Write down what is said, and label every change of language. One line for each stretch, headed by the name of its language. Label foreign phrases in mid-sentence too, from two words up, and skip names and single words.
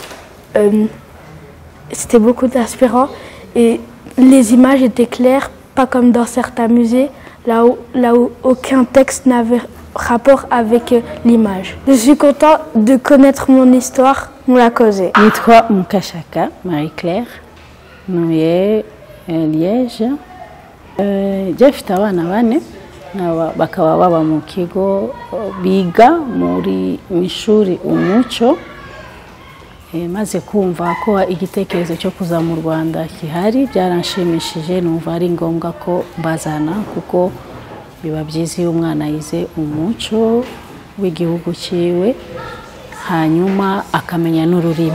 French: C'était beaucoup inspirant. Et les images étaient claires, pas comme dans certains musées, là où aucun texte n'avait rapport avec l'image. Je suis content de connaître mon histoire, on l'a causé.
Kinyarwanda: Nitwa Mukashaka, Marie-Claire, Nouye Liège. Jye mfite abana bane bakaba baba mu kigo biga muri ishuri Umuco. Maze kumva ko igitekerezo cyo kuza mu Rwanda gihari byaranshimishije, numva ari ngombwa ko bazana, kuko biba byiza iyo umwana yize umuco w'igihugu cyiwe hanyuma akamenya n'ururimi.